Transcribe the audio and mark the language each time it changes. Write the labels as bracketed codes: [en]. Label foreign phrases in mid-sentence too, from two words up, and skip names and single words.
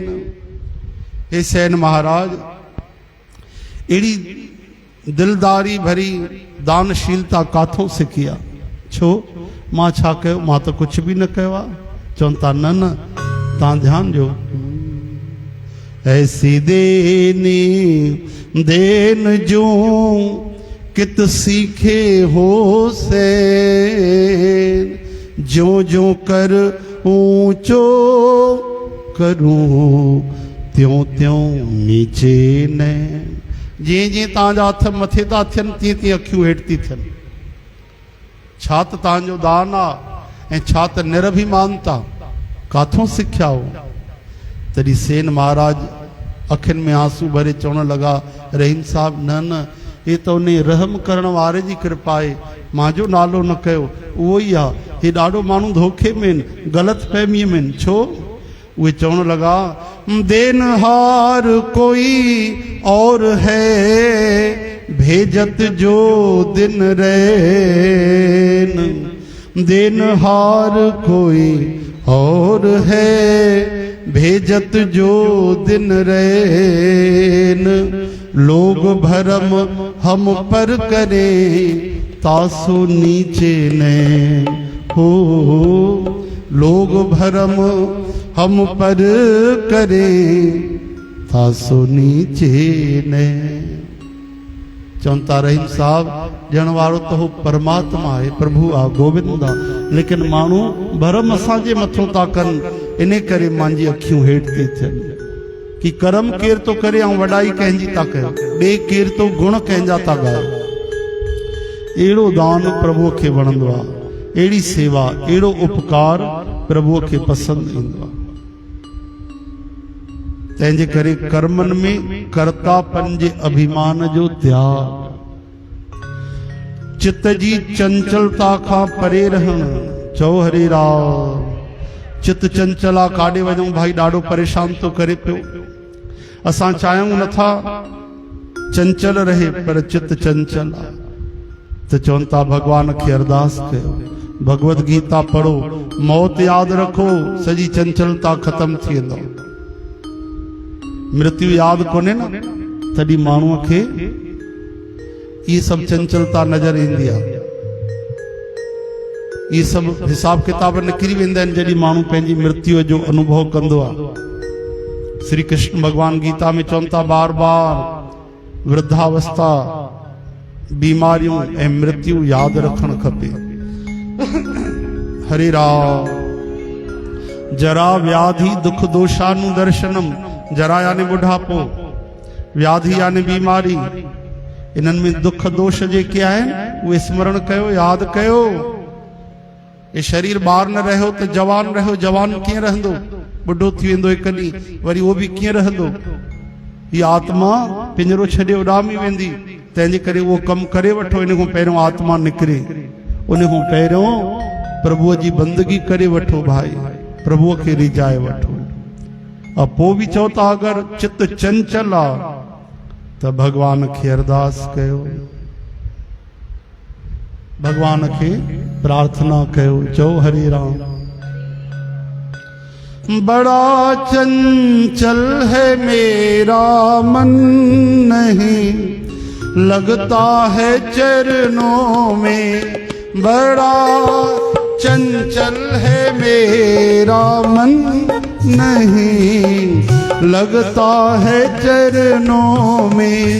[sd] हे सैन महाराज, एड़ी दिलदारी भरी दानशीलता काथों सिखी आहे? छो मां छा कयो? मां तो कुछ भी न कयो आहे। चवनि था न न, तव्हां ध्यान ॾियो। [hi] ऐसी देनी देन जो कित सीखे हो सैन, जो जो कर ऊंचो करूं त्यों त्यों नीचे न [sd] जीअं जीअं तव्हांजा हथ मथे था थियनि तीअं तीअं अखियूं हेठि थी थियनि। छा त तव्हांजो दान आहे ऐं छा त निरभिमानता, काथों सिखिया हो? तॾहिं सेन महाराज अखियुनि में आंसू भरे चवण लॻा, रहीम साहब न न, हे त उन रहम करण वारे जी कृपा आहे, मुंहिंजो नालो न कयो। उहो ई आहे, हे ॾाढो माण्हू धोखे में आहिनि, ग़लति फहमीअ में आहिनि। छो? उहे चवण लॻा, [hi] देनहार कोई और है, भेजत जो दिन रैन। देनहार कोई और है, भेजत जो दिन रैन। लोग भरम हम पर करे, तासो नीचे ने हो। लोग भरम हम पर करे, तासो नीचे ने। [sd] चवंता रहीम साहब, ॾियण वारो त हो परमात्मा आहे, प्रभु आहे, गोविंद आहे, लेकिन माण्हू भरम असांजे मथां था कनि, इन करे मुंहिंजी अखियूं हेठि थी थियनि कि कर्म केर थो करे ऐं वॾाई कंहिंजी था कयो, ॿिए केर तो गुण कंहिंजा था ॻायो। अहिड़ो दान प्रभुअ खे वणंदो आहे, अहिड़ी सेवा, अहिड़ो उपकार प्रभुअ खे पसंदि ईंदो आहे। तंहिंजे करे कर्मनि में कर्तापन जे अभिमान जो त्याग, चित जी चंचलता खां परे रहणु। चओ हरे राम। चित चंचल आहे, काॾे वञूं भाई, ॾाढो परेशान थो करे पियो। असां चाहियूं नथा चंचल रहे, पर चित चंचल आहे त चवनि था भॻवान खे अरदास कयो, भगवत गीता पढ़ो, मौत यादि रखो, सॼी चंचलता ख़तम थी वेंदो। मृत्यु यादि कोन्हे न, तॾहिं माण्हूअ खे इहे सभु चंचलता नज़र ईंदी आहे। इहे सभु हिसाब किताब निकिरी वेंदा आहिनि जॾहिं माण्हू पंहिंजी मृत्यु जो अनुभव कंदो आहे। श्री कृष्ण भगवान गीता में चवनि था, बार बार वृद्धावस्था, बीमारियूं ऐं मृत्यु यादि रखणु खपे। हरे राम। [sa] जरा व्याधि दुख दोषानुदर्शनम। [sd] जरा यानी बुढ़ापो, व्याधि यानी बीमारी, इन्हनि में दुख दोष जेके आहिनि उहे स्मरण कयो, यादि कयो। ये शरीर ॿार न रहियो त जवान रहियो, जवान कीअं रहंदो? बुढ़ो थी वेंदो हिकु ॾींहुं, वरी उहो बि कीअं रहंदो? हीअ आत्मा पिंजरो छॾे उॾामी वेंदी। तंहिंजे करे उहो कमु करे वठो, इन खां पहिरियों आत्मा निकिरे, उन खां पहिरियों प्रभुअ जी बंदगी करे वठो भाई, प्रभुअ खे रिझाए वठो। पोइ बि चओ था अगरि चित चंचल आहे त भगवान खे अरदास कयो, भगवान खे प्रार्थना कयो। चओ हरे राम। [hi] बड़ा चंचल है मेरा मन, नहीं लगता है चरणों में। बड़ा चंचल है मेरा मन, नहीं लगता है चरणों में।